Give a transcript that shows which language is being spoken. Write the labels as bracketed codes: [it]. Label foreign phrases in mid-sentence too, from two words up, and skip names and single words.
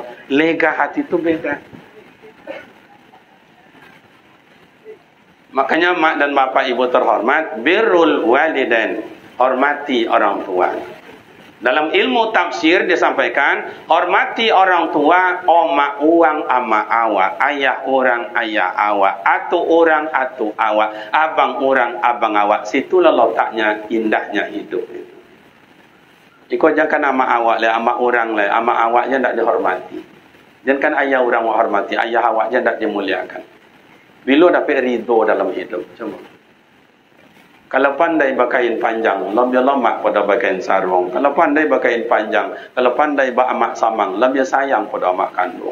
[ms] Lega hati itu beda. Makanya mak dan bapak ibu terhormat, [ar] بر الوالدين, [ms] hormati orang tua. Dalam ilmu tafsir disampaikan, hormati orang tua, oma uang ama awak, ayah orang ayah awak, atu orang atu awak, abang orang abang awak. Situlah letaknya indahnya hidup itu. Ikut jangan ama awak lah, ama orang lah, ama awaknya tak dihormati. Jangan ayah orang menghormati, ayah awaknya tak dimuliakan. Bila dapat ridho dalam hidup, cuma. Kalau pandai berkain panjang, lebih lemak pada berkain sarung. Kalau pandai berkain panjang, kalau pandai beramak samang, lebih sayang pada amak kandung.